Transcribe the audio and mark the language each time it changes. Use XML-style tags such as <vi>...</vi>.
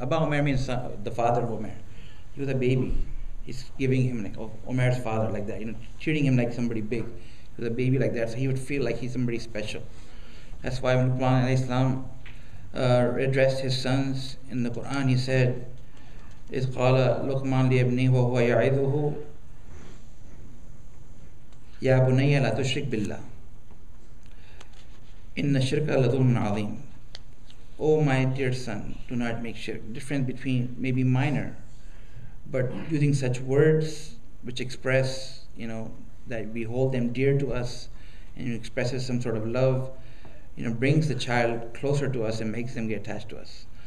<en>Aba Umair means the father of Umair. He was a baby. He's giving him Umair's father like that, treating him like somebody big. He was a baby like that, so he would feel like he's somebody special. That's why when Luqman addressed his sons in the Quran, he said,</en> <ar>إِذْ قَالَ لُقْمَانُ لِابْنِهِ وَهُوَ يَعِظُهُ يَا بُنَيَّ لَا تُشْرِكْ بِاللَّهِ إِنَّ الشِّرْكَ لَظُلْمٌ عَظِيمٌ.</ar> <en>Oh my dear son, do not make shirk. Difference between maybe minor, but using such words which express, that we hold them dear to us and expresses some sort of love, brings the child closer to us and makes them get attached to us.</en>